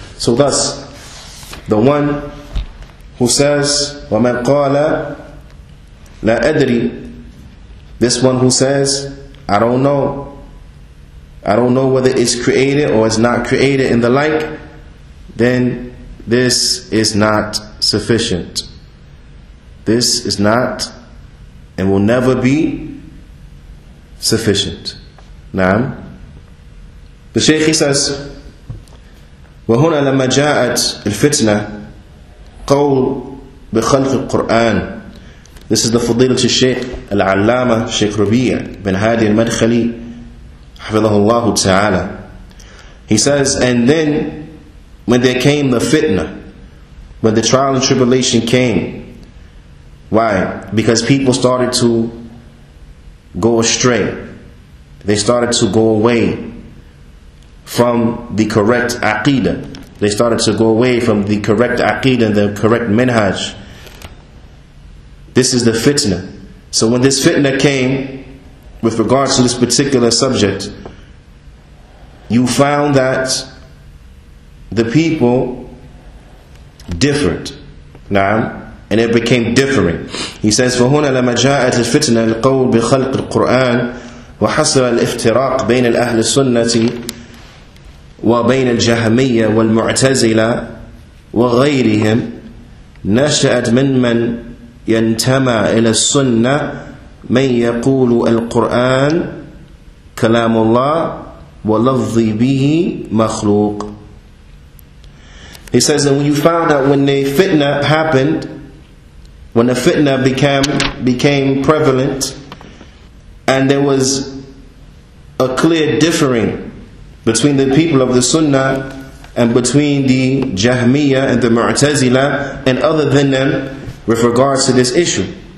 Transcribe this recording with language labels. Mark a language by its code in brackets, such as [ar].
[en] So thus, the one who says, [ar] وَمَنْ قَالَ لَا أَدْرِي, [en] this one who says, I don't know whether it's created or it's not created and the like, then this is not sufficient. This is not and will never be sufficient. [ar] Naam. [en] The Shaykh, he says, [ar] وَهُنَا لَمَّا جَاءَتْ الْفِتْنَةِ قَوْلُ بِخَلْقِ القُّرْآنِ. [en] This is the Fadilat al-Shaykh al-Allama Shaykh Rabi' bin Hadi al-Madkhali Hafidhahullah Ta'ala. He says, and then when there came the fitna, when the trial and tribulation came, why? Because people started to go astray. They started to go away from the correct aqeedah. They started to go away from the correct aqeedah, the correct minhaj. This is the fitna. So when this fitna came with regards to this particular subject, you found that the people differed. Naam. And it became differing. He says, [ar] فَهُنَا لَمَا جَاءَتِ الْفِتْنَةِ الْقَوْلِ بِخَلْقِ الْقُرْآنِ وَحَصَلَ الْإِفْتِرَاقِ بَيْنَ الْأَهْلِ السُنَّةِ وبين الجهمية والمعتزلة وغيرهم نشأت من ينتمى إلى السنة من يقول القرآن كلام الله ولفظي به مخلوق. [en] He says that when you found out when the fitna happened, when the fitna became prevalent, and there was a clear differing between the people of the Sunnah and between the Jahmiyyah and the Mu'tazila and other than them with regards to this issue.